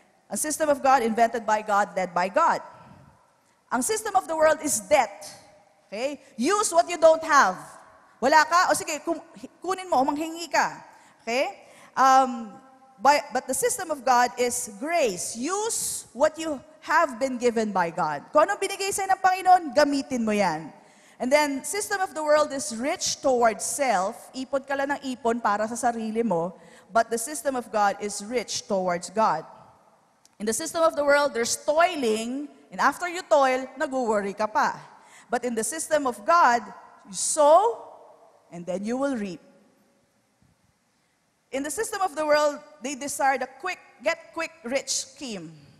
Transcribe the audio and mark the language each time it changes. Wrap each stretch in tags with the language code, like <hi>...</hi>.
<en>A system of God invented by God, led by God. Ang system of the world is debt.</en> <tl>Okay?</tl> <en>Use what you don't have.</en> <tl>Wala ka? O sige, kunin mo, manghingi ka. Okay?</tl> <en>But the system of God is grace. Use what you have been given by God.</en> <tl>Kung anong binigay sa'yo ng Panginoon, gamitin mo yan.</tl> <en>And then, system of the world is rich towards self.</en> <tl>Ipon ka lang ng ipon para sa sarili mo.</tl> <en>But the system of God is rich towards God. In the system of the world, there's toiling. And after you toil,</en> <tl>nag-worry ka pa.</tl> <en>But in the system of God, you sow, and then you will reap. In the system of the world, they desire the get-quick-rich scheme.</en>